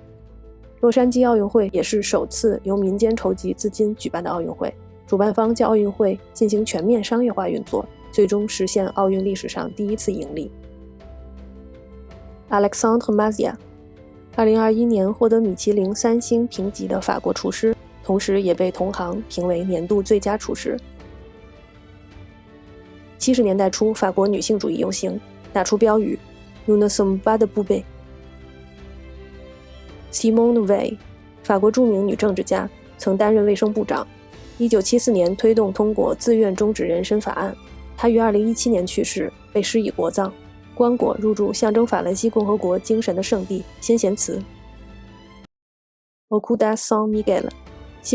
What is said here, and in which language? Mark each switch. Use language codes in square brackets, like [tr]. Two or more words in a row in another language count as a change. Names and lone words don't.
[zh] 洛杉矶奥运会也是首次由民间筹集资金举办的奥运会，主办方将奥运会进行全面商业化运作，最终实现奥运历史上第一次盈利。Alexandre Mazia 2021年获得米其林3星评级的法国厨师，同时也被同行评为年度最佳厨师。70年代初，法国女性主义游行打出标语 [fr] Nous ne sommes pas des poupées。 [zh] Simone Veil 法国著名女政治家，曾担任卫生部长，1974年推动通过自愿终止人身法案。她于2017年去世，被施以国葬，棺椁入住象征法兰西共和国精神的圣地先贤祠。Okuda San Miguel 西